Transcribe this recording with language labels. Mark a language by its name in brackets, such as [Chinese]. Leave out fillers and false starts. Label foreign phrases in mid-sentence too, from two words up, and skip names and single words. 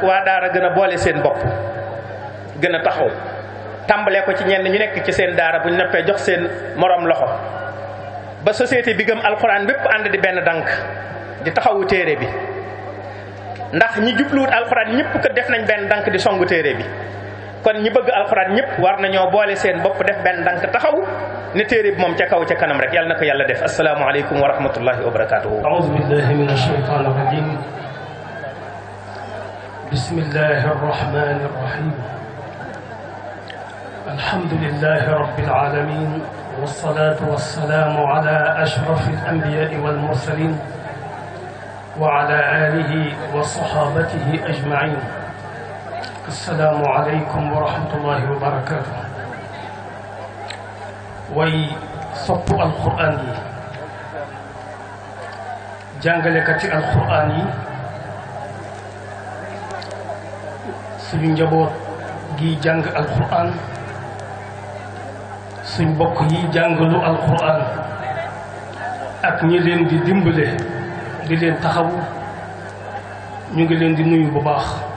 [Wolof] waa daara gën a boole seen bopp gën a taxaw tàmbalee ko ci ñenn ñu nekk ci seen daara bu ñu noppee jox seen morom loxo ba société bi gëm alquran bépp ànd di benn dànk di taxawu téere bi ndax ñi jubluwut alquran ñëpp ko def nañ benn dànk di songu téere bi kon ñi bëgg alxuraan ñëpp war nañoo boole seen bopp def benn ndànk taxaw ne téere bi moom ca kaw ca kanam rek yàlla na ko yàlla def [Arabic] السلام عليكم ورحمة الله وبركاته. أعوذ بالله من الشيطان الرجيم بسم الله الرحمن الرحيم الحمد لله رب العالمين والصلاة والسلام على أشرف الأنبياء والمرسلين وعلى آله وصحابته أجمعين السلام عليكم ورحمة الله وبركاته [Wolof] way sopp alquran yi jàngalekati alquran yi suñu njaboot gi jàng alquran suñ bokk yi jàngalu alquran ak ñi leen di dimbale di leen taxawu ñu ngi leen di nuyu bu baax